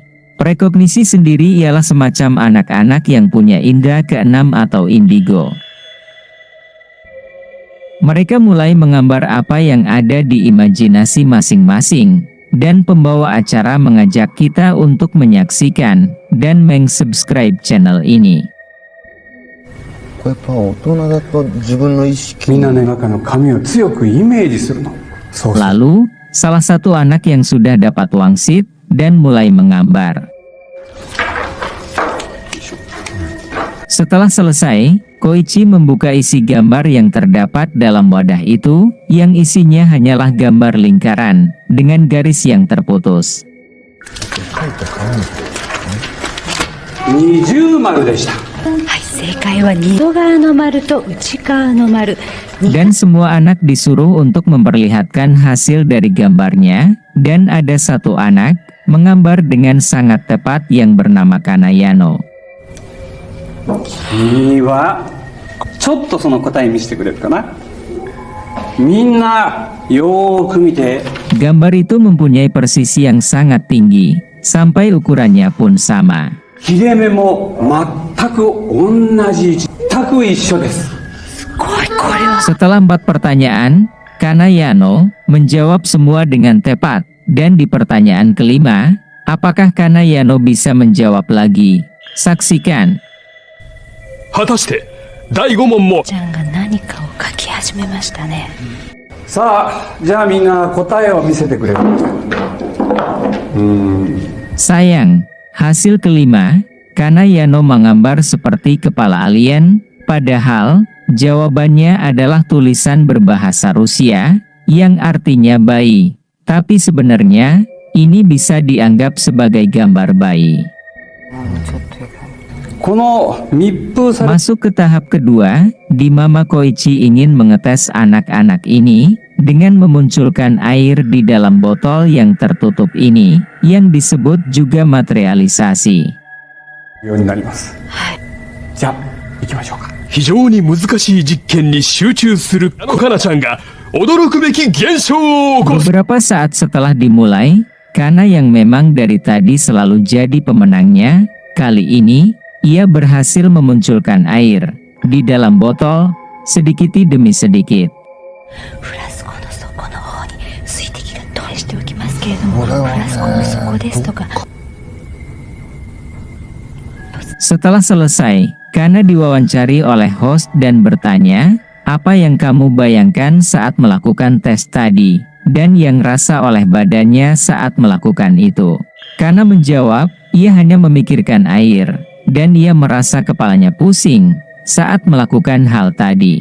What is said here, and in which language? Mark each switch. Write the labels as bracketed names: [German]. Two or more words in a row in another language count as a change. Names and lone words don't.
[Indonesian] Prekognisi sendiri ialah semacam anak-anak yang punya indera ke-6 atau indigo. Mereka mulai menggambar apa yang ada di imajinasi masing-masing, dan pembawa acara mengajak kita untuk menyaksikan dan meng-subscribe channel ini. [Japanese] これやっぱ大人だと自分の意識みんなの中の紙を強くイメージするの。そうそう。 [Indonesian] Lalu, salah satu anak yang sudah dapat wangsit dan mulai menggambar. Setelah selesai, Koichi membuka isi gambar yang terdapat dalam wadah itu, yang isinya hanyalah gambar lingkaran dengan garis yang terputus. [Japanese] 二重丸でした。はい、正解は外側の丸と内側の丸。 [Indonesian] Dan semua anak disuruh untuk memperlihatkan hasil dari gambarnya, dan ada satu anak menggambar dengan sangat tepat yang bernama Kanayano. [Japanese] 君はちょっとその答え見せてくれるかな。みんなよーく見て。 [Indonesian] Gambar itu mempunyai persisi yang sangat tinggi, sampai ukurannya pun sama. [Japanese] 切れ目も全く同じ位置、全く一緒です。 [Indonesian] Setelah 4 pertanyaan, Kanayano menjawab semua dengan tepat, Dan di pertanyaan kelima, apakah Kanayano bisa menjawab lagi? Saksikan. [Japanese] 果たして第5問もちゃんが何かを書き始めましたね。さあ、じゃあみんな答えを見せてくれる。 [Indonesian] Sayang, hasil kelima, Kanayano menggambar seperti kepala alien, padahal jawabannya adalah tulisan berbahasa Rusia, yang artinya bayi. Tapi sebenarnya, ini bisa dianggap sebagai gambar bayi. [Japanese] この密封され [Indonesian] Masuk ke tahap kedua, di Mama Koichi ingin mengetes anak-anak ini dengan memunculkan air di dalam botol yang tertutup ini, yang disebut juga materialisasi. [Japanese] ようになります。じゃあ行きましょうか。非常に難しい実験に集中するかなちゃんが驚くべき現象を起こす。 [Indonesian] Beberapa saat setelah dimulai, Kana yang memang dari tadi selalu jadi pemenangnya, kali ini ia berhasil memunculkan air di dalam botol sedikit demi sedikit. [Japanese] フラスコの底の方に水滴が飛んしておきますけれども、フラスコの底ですとか。 [Indonesian] Setelah selesai, Kana diwawancari oleh host dan bertanya, apa yang kamu bayangkan saat melakukan tes tadi, dan yang rasa oleh badannya saat melakukan itu. Kana menjawab, ia hanya memikirkan air, dan ia merasa kepalanya pusing saat melakukan hal tadi.